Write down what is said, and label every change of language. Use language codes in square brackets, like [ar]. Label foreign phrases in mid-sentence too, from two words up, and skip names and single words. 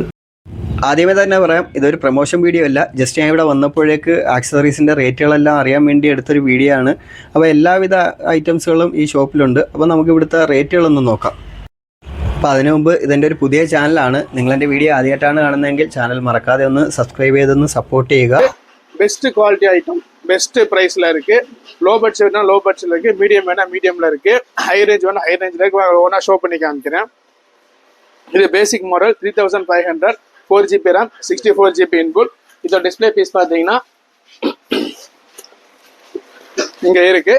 [ml] ആദ്യമേ തന്നെ പറയാം, ഇതൊരു [en] promotion video [ml] അല്ല. ജസ്റ്റ് ഞാൻ ഇവിടെ വന്നപ്പോഴേക്ക് ആക്സസറീസിൻ്റെ റേറ്റുകളെല്ലാം അറിയാൻ വേണ്ടി എടുത്തൊരു വീഡിയോ ആണ്. അപ്പോൾ എല്ലാവിധ ഐറ്റംസുകളും ഈ ഷോപ്പിലുണ്ട്. അപ്പോൾ നമുക്ക് ഇവിടുത്തെ റേറ്റുകളൊന്ന് നോക്കാം. അപ്പോൾ അതിനു മുമ്പ് ഇതെൻ്റെ ഒരു പുതിയ ചാനലാണ്. നിങ്ങളെൻ്റെ വീഡിയോ ആദ്യമായിട്ടാണ് കാണുന്നതെങ്കിൽ ചാനൽ മറക്കാതെ ഒന്ന് സബ്സ്ക്രൈബ് ചെയ്തൊന്ന് സപ്പോർട്ട് ചെയ്യുക. [en] best quality item best [ta] ப்ரைஸில் இருக்குது. [en] low budget [ta] வேணால் லோ பட்ஜெட்டில் இருக்குது, மீடியம் வேணால் மீடியமில் இருக்குது, [en] high range [ta] வேணால் ஹை ரேஞ்சில் இருக்குது. ஒன்றா ஷோ பண்ணி காமிக்கிறேன். இது [en] basic model [ta] 3500 4GB RAM 64GB இன்புட். இதோட [en] display piece [ta] பார்த்தீங்கன்னா இங்கே இருக்குது.